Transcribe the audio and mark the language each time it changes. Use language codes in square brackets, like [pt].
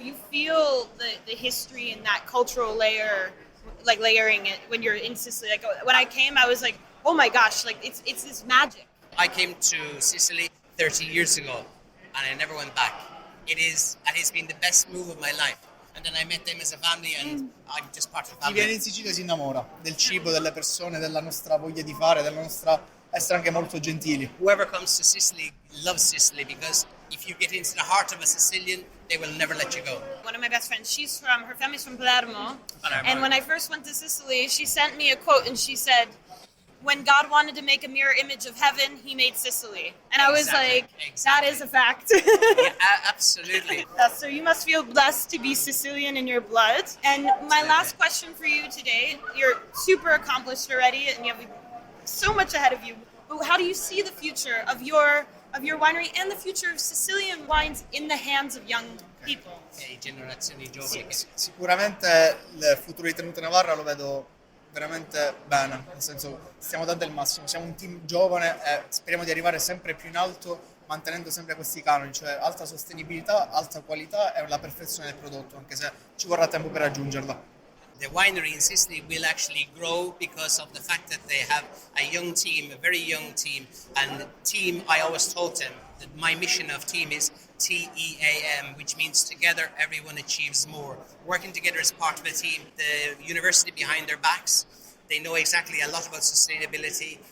[en] You feel the history and that cultural layer, like layering it when you're in Sicily. Like when I came, I was like, oh my gosh, like it's this magic. I came to Sicily 30 years ago, and I never went back. It has been the best move of my life. And then I met them as a family, and I'm just part of the [it] Chi viene [en] family. [it] in Sicilia si innamora del cibo, delle persone, della nostra voglia di fare, della nostra essere anche molto gentili. [en] Whoever comes to Sicily loves Sicily because if you get into the heart of a Sicilian, they will never let you go. One of my best friends, her family's from Palermo. Palermo. And when I first went to Sicily, she sent me a quote and she said, when God wanted to make a mirror image of heaven, he made Sicily. And I was Exactly, like, exactly. that is a fact. Yeah, absolutely. So you must feel blessed to be Sicilian in your blood. And my last question for you today, you're super accomplished already and you have so much ahead of you. But how do you see the future of your winery and the future of Sicilian wines in the hands of young people? [it] Generazioni giovani. Sicuramente il futuro di Totò Navarra lo vedo veramente bene, nel senso stiamo dando il massimo, siamo un team giovane e speriamo di arrivare sempre più in alto mantenendo sempre questi canoni, cioè alta sostenibilità, alta qualità e la perfezione del prodotto, anche se ci vorrà tempo per raggiungerla. [en] The winery in Sicily will actually grow because of the fact that they have a young team, a very young team. And team, I always told them that my mission of team is TEAM, which means together everyone achieves more. Working together as part of a team, the university behind their backs, they know exactly a lot about sustainability.